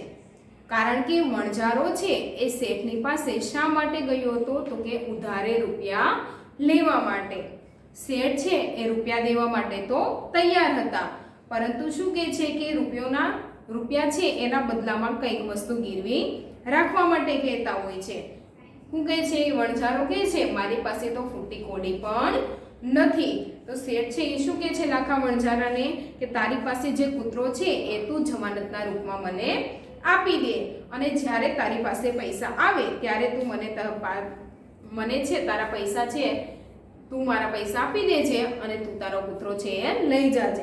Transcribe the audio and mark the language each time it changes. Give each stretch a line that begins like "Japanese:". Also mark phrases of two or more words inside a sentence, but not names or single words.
Gujarati: કારણ કે વણજારો છે એ શેઠની પાસે શા માટે ગયો હતો? તો કે ઉધારે રૂપિયા લેવા માટે. શેઠ છે એ રૂપિયા દેવા માટે તો તૈયાર હતા, પરંતુ શું કહે છે કે રૂપિયા છે એના બદલામાં કંઈક વસ્તુ ગીરવી રાખવા માટે કહેતા હોય છે. શું કહે છે? વણજારો કહે છે મારી પાસે તો ફૂટી કોડી પણ નથી. તો શેઠ છે એ શું કહે છે લાખા વણજારાને કે તારી પાસે જે કૂતરો છે એ તું જમાનતના રૂપમાં મને આપી દે અને જ્યારે તારી પાસે પૈસા આવે ત્યારે તું મને છે તારા પૈસા છે તું મારા પૈસા આપી દેજે અને તું તારો કૂતરો છે એ લઈ જાજે.